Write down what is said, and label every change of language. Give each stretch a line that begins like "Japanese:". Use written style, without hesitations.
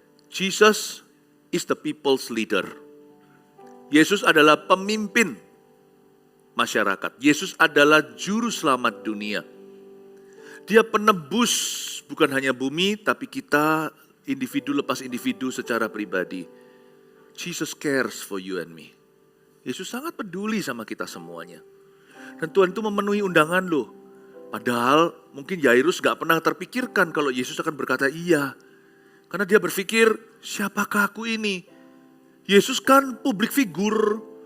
English: Jesus is the people's leader.
Indonesian: Yesus adalah pemimpin masyarakat. Yesus adalah juru selamat dunia. Dia penebus bukan hanya bumi, tapi kita individu lepas individu secara pribadi.
English: Jesus cares for you and me.
Indonesian: Yesus sangat peduli sama kita semuanya. Dan Tuhan itu memenuhi undangan loh. Padahal mungkin Yairus gak pernah terpikirkan kalau Yesus akan berkata iya. Karena dia berpikir, siapakah aku ini? Yesus kan public figure.